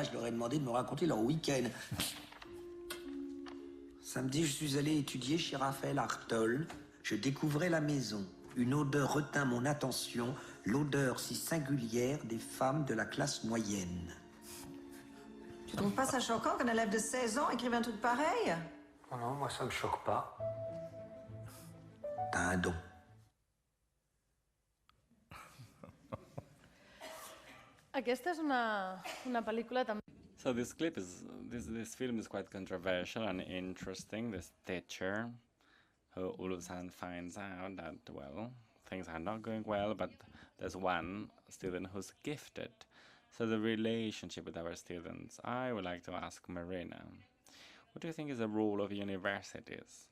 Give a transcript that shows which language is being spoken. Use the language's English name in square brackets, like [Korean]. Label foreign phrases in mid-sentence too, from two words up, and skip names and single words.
[French] Je leur ai demandé de me raconter leur week-end. Samedi, je suis allé étudier chez Raphaël Artol. Je découvrais la maison. Une odeur retint mon attention, l'odeur si singulière des femmes de la classe moyenne. Tu trouves pas ça choquant qu'un élève de 16 ans écrive un truc pareil? Oh non, moi ça me choque pas. T'as un don. [Catalan] Aquesta és una pel·lícula també... [English] So this film is quite controversial and interesting. This teacher who all of a sudden finds out that, well, things are not going well, but there's one student who's gifted. So the relationship with our students. I would like to ask Marina, what do you think is the role of universities?